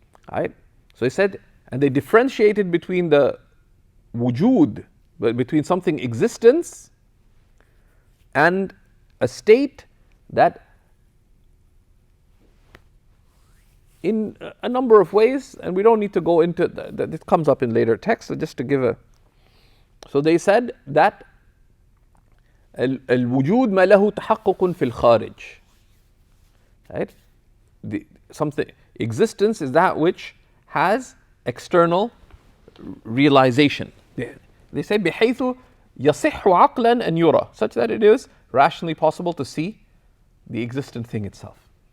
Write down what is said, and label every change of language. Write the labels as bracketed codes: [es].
[en] Right? So he said, and they differentiated between the wujud, between something existence, and a state that in a number of ways, and we don't need to go into that, it comes up in later texts, so just to give a. So they said that [ar] الوجود ما له تحقق في الخارج. [en] Right? Something existence is that which has external realization. They say [ar] بحيث يصح عقلا أن يرى, [en] such that it is rationally possible to see the existent thing itself.